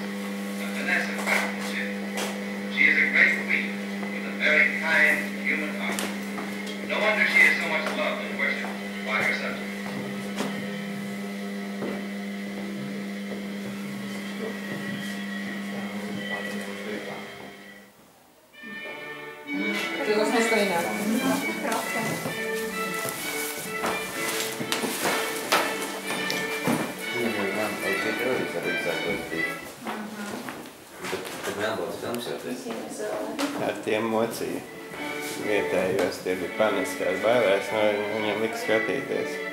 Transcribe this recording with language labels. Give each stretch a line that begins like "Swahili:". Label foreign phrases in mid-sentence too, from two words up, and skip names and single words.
English: A finesse of craftsmanship. She is a great queen with a very kind human heart. No wonder she is so much loved and worshipped by her subjects.
Czech: To zase stejné.
Latvian: Ar tiem mocīja vietējos, tie bija paniskās bailēs, no viņiem lika skatīties.